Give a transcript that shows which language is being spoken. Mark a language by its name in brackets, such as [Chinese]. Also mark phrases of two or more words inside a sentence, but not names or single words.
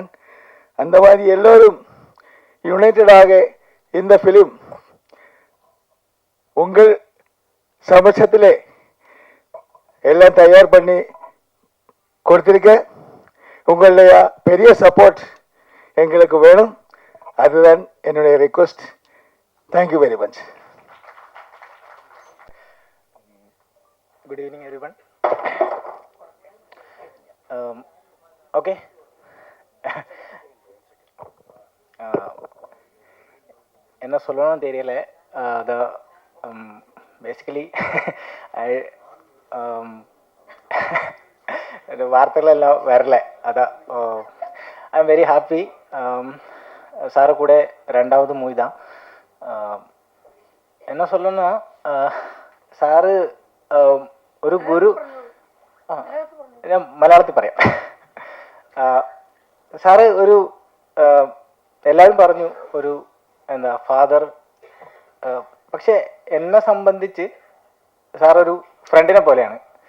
[Tamil] அந்த மாதிரி எல்லோரும் யுனைட்டடாக இந்த ஃபிலிம் உங்கள் சமட்சத்திலே எல்லாம் தயார் பண்ணி கொடுத்திருக்க. உங்களுடைய பெரிய சப்போர்ட் எங்களுக்கு வேணும், அதுதான் என்னுடைய ரிக்வெஸ்ட். [English] thank you very much. Good evening everyone. Okay. [Tamil] என்ன சொல்லணும்னு தெரியல. பேசிக்கலி வார்த்தைகள் எல்லாம் வரல. அதான் [English] I am very happy. [Tamil] சாரை கூட 2வது மூவி தான். என்ன சொல்லணும்னா, [Malayalam] സാറ് ഒരു ഗുരു, ഞാൻ മലയാളത്തിൽ പറയാം. സാറ് ഒരു എല്ലാവരും പറഞ്ഞു ഒരു എന്താ ഫാദർ, പക്ഷെ എന്നെ സംബന്ധിച്ച് സാർ ഒരു ഫ്രണ്ടിനെ പോലെയാണ്.